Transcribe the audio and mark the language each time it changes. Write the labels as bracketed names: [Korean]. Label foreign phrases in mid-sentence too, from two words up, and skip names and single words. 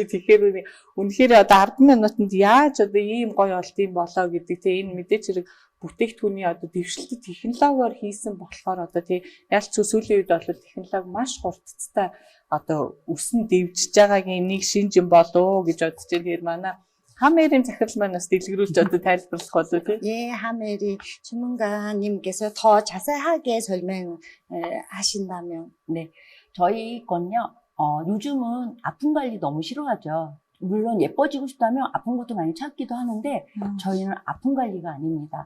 [Mongolian] Тэгэхээр үнэхээр одоо 10 минутанд яаж одоо ийм гоё болт юм болоо гэдэг тийм энэ мэдээч хэрэг бүтээгдэхүүний одоо дэвшилтэд технологиор хийсэн болохоор одоо тийм ялч сүүлийн үед бол технологи маш хурдцтай одоо өсөн дэвжиж байгаагийн нэг шинж юм болоо гэж бодож байна. Тэгэхээр манай хамэрийн захирал маань бас дэлгэрүүлж одоо тайлбарлах болов тийм. [Korean] 예, 하메리 주문가님께서 더 자세하게 설명하신다면. 네, 저희 건요. 요즘은 아픈 관리 너무 싫어하죠. 물론 예뻐지고 싶다면 아픈 것도 많이 참기도 하는데 저희는 아픈 관리가 아닙니다.